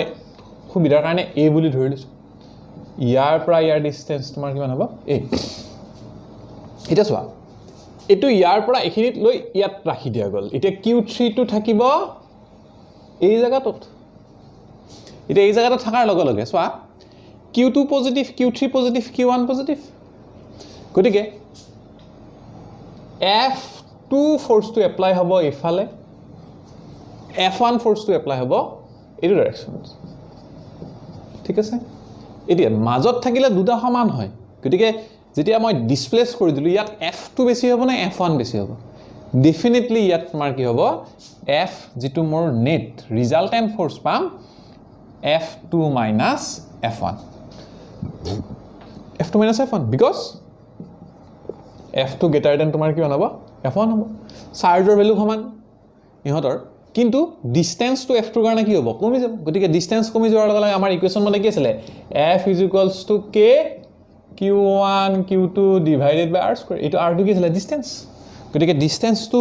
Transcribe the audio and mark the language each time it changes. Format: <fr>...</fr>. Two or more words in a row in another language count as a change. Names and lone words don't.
<as>সুবিধাৰ কাৰণে a বুলি ধৰি লৈছো ইয়াৰ পৰা ইয়াৰ ডিসটেন্স তোমাৰ কিমান হ'ব a এটা চোৱা এটো ইয়াৰ পৰা এখিনিত লৈ ইয়াত ৰাখি দিয়া গল এটা q3 টো থাকিব এই জায়গাটোত এটা এই জায়গাটো থাকাৰ লগে লগে চোৱা q2 পজিটিভ q3 পজিটিভ q1 পজিটিভ গতিকে</as> <en>F2 force to apply</en> <as>হব ইফালে</as> <en>F1 force to apply</en> <as>হব এই ডাইৰেকশনত ঠিক আছে এতিয়া মাজত থাকিলে দুটা সমান হয় গতিকে যেতিয়া মই ডিসপ্লেস কৰি দিলো ইয়াত F2 বেছি হ'ব না F1 বেছি হ'ব ডেফিনেটলি ইয়াত তোমাৰ কি হ'ব F যেটো মোৰ</as> <en>net resultant force</en> <as>পাম</as> <en>F2 minus F1 F2 minus F1 because F2 greater than</en> <as>তোমাৰ কি হ'ব F1 হ'ব চাৰ্জৰ ভ্যালু সমান ইহতৰ কিন্তু ডিসটেন্স টু F2 কাৰণে কি হ'ব কমি যাব গতিকে ডিসটেন্স কমি যোৱাৰ লগে লগে আমাৰ ইকুৱেচন মতে কি আছিল F = k q1 q2</as> <en>divided by r square</en> <as>এটো r2 কি আছিল ডিসটেন্স গতিকে ডিসটেন্স টু</as>